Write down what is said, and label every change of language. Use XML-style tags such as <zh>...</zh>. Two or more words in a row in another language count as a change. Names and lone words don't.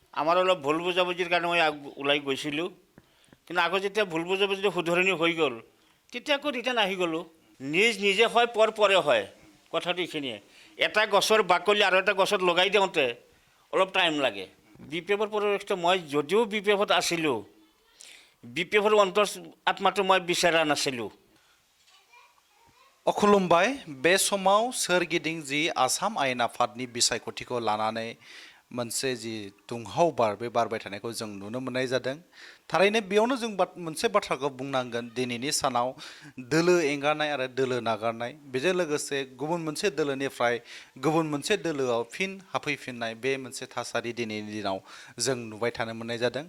<as>আমাৰ অলপ ভুল বুজাবুজিৰ কাৰণে মই ওলাই গৈছিলোঁ, কিন্তু আকৌ যেতিয়া ভুল বুজাবুজিটো শুধৰণি হৈ গ'ল তেতিয়া আকৌ ৰিটাৰ্ণ আহি গ'লোঁ। নিজে হয় পৰে হয়, কথাটো এইখিনিয়ে। এটা গছৰ বাকলি আৰু এটা গছত লগাই দিওঁতে অলপ টাইম লাগে। বি পি এফৰ পৰিৱেশটো মই যদিও বি পি এফত আছিলোঁ, বি পি এফৰ অন্তৰ আত্মাটো মই বিচৰা नासिलु।</as> <brx>खुलुमबाय बे समाव सोरगिदिं जि आसाम आयेन आफादनि बिसायख'थिखौ लानानै मोनसे जि दुंहाव बार बे बारबाय थानायखौ जों नुनो मोननाय जादों। थारैनो बेयावनो जों मोनसे बाथ्राखौ बुंनांगोन, दिनैनि सानाव दोलो एंगारनाय आरो दोलो नागारनाय, बेजों लोगोसे गुबुन मोनसे दोलोनिफ्राय गुबुन मोनसे दोलोआव फिन हाबफैफिननाय बे मोनसे थासारि दिनैनि दिनाव जों नुबाय थानो मोननाय जादों।</brx>